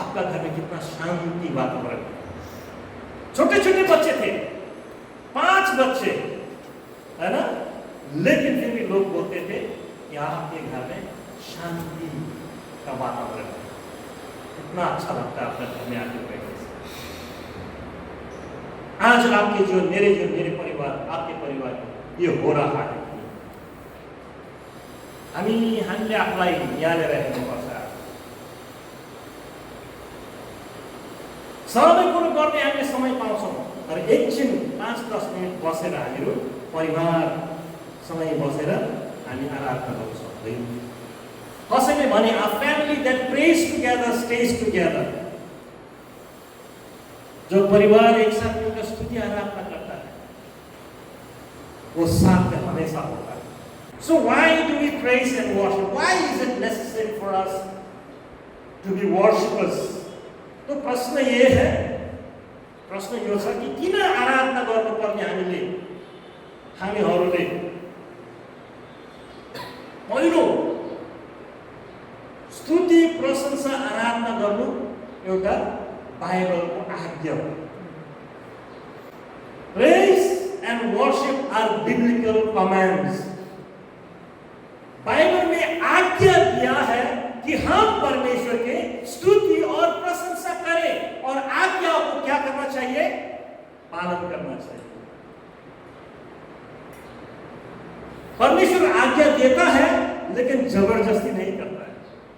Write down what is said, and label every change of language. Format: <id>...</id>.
<hi>आपका घर में कितना शांति वातावरण। छोटे छोटे बच्चे थे, 5 बच्चे, है ना, लेकिन फिर भी लोग बोलते थे कि आपके घर में शांति का वातावरण है। इतना अच्छा लगता है आपका घर में आके बैठने से। आज आपके जो मेरे परिवार, आपके परिवार ये हो रहा है।</hi> <ne>हामीले आफूलाई याद राख्नुपर्छ। सबै कुरो गर्ने हामीले समय पाउँछौँ, तर एकछिन 5-10 मिनट बसेर हामीहरू परिवार सँगै बसेर हामी आराधना गर्न सक्दैनौँ। कसैले भने</ne> <en>a family that prays together stays together।</en> <hi>जो परिवार एक साथ मिलकर स्तुति आराधना करता है वो साथ में हमेशा होता है।</hi> <en>So why do we praise and worship? Why is it necessary for us to be worshipers?</en> <ne>तो प्रश्न यो छ कि किन आराधना गर्नुपर्ने हामीहरूले? पहिलो, स्तुति प्रशंसा आराधना गर्नु एउटा बाइबलको आज्ञा हो।</ne> <en>Praise and worship are biblical commands।</en> <hi>Bible में आज्ञा दिया है कि हम परमेश्वर के स्तुति और प्रशंसा करें, और आज्ञाओं को क्या करना चाहिए? पालन करना चाहिए। परमेश्वर आज्ञा देता है लेकिन जबरदस्ती नहीं करता है।</hi>